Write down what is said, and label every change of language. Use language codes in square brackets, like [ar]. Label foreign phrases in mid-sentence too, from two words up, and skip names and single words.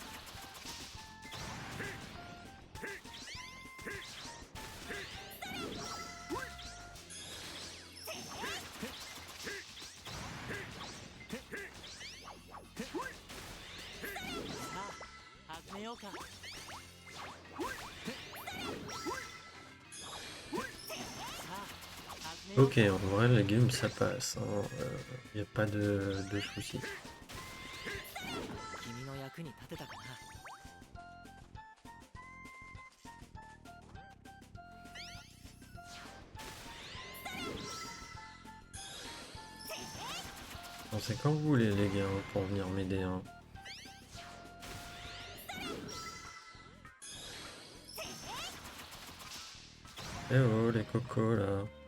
[ja] さあ始めようか。 [fr] Ok, en vrai, légumes, ça passe. Il n'y a pas de soucis. [ja] 君の役に立てたかな。 [fr] Bon, c'est quand vous voulez, les gars, pour venir m'aider. Hein. Eh oh, les cocos, là.